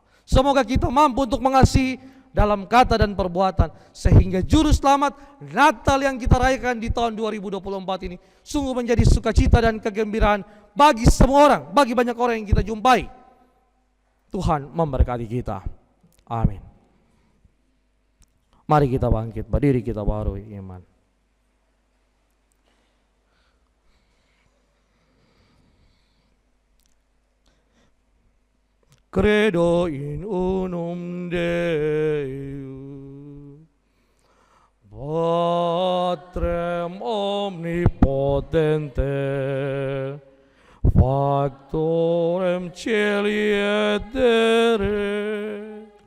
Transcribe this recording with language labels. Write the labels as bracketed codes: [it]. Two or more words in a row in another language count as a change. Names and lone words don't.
[id] Semoga kita mampu untuk mengasihi dalam kata dan perbuatan, sehingga juru selamat Natal yang kita rayakan di tahun 2024 ini sungguh menjadi sukacita dan kegembiraan bagi semua orang, bagi banyak orang yang kita jumpai. Tuhan memberkati kita. Amin. Mari kita bangkit, berdiri kita baru iman. [la] Credo in unum Deum, Patrem omnipotente, Factorem Caeli et terrae.